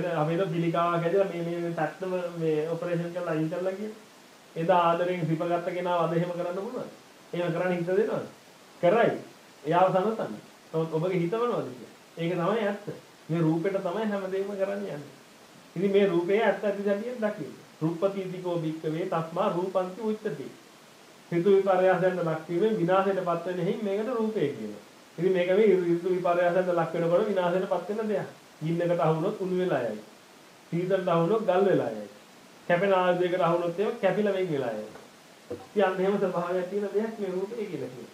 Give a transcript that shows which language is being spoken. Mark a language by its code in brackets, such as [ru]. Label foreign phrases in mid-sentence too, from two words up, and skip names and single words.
[si] අපි તો පිළිකාවක් හැදලා මේ පැත්තම මේ ඔපරේෂන් කරලා අයින් කරලා ගියේ. එදා ආදරෙන් සිපගත්ත කෙනාව අද එහෙම කරන්න පුළුවන්ද? එහෙම කරන්න හිත දෙනවද? කරයි. එයාව සනසන්න. නමුත් ඔබගේ හිත මොනවද කියන්නේ? ඒක තමයි ඇත්ත. මේ රූපෙට තමයි හැමදේම කරන්නේ යන්නේ. ඉතින් මේ රූපේ ඇත්ත ඇති සැටියෙන් දකින්න. [pi] රූපපතිතිකෝ භික්කවේ තස්මා රූපන්ති උච්චති. [si] හිතු විපර්යාසයෙන් ලක් වීමෙන් විනාශයටපත් වෙන හේයි මේකට රූපේ කියනවා. ඉතින් මේක මේ හිතු විපර්යාසයෙන් ලක් වෙනකොට විනාශයටපත් වෙන දෙයක්. ගින්නකට අහුනොත් උණු වෙලා යයි. සීතලට අහුනොත් ගල් වෙලා යයි. කැපෙන ආයුධයකට අහුනොත් ඒක කැපිලා වෙන් වෙලා යයි. ඉතින් එහෙම ස්වභාවයක් තියෙන දෙයක් මේ රූපේ කියලා කියනවා.